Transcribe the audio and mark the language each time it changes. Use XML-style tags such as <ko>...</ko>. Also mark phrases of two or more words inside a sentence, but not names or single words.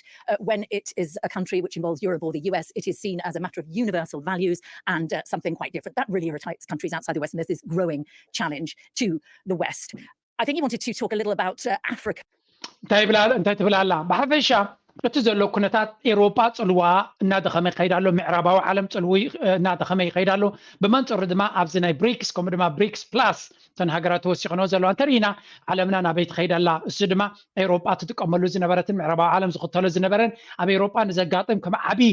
<en>When it is a country which involves Europe or the US, it is seen as a matter of universal values and something quite different. That really irritates countries outside the West, and there's this growing challenge to the West. I think he wanted to talk a little about Africa.</en> <ti>እቲ ዘሎ ኩነታት ኤሮፓ ጽልዋ እናደኸመ ይኸይዳሎ ምዕራባዊ ዓለም ጽልዊ እናደኸመ ይኸይዳሎ ብመንጽሩ ድማ ኣብዚ ናይ ብሪክስ ከምኡ ድማ ብሪክስ ፕላስ ተን ሃገራት ተወሲኽኖ ዘለዋ እንተሪኢና ዓለምና ናበይ ትኸይዳላ እሱ ድማ ኤሮፓ ትጥቀመሉ ዝነበረትን ምዕራባዊ ዓለም ዝኽተሎ ዝነበረን ኣብ ኤሮፓ ንዘጋጥም ከም ዓብዪ</ti>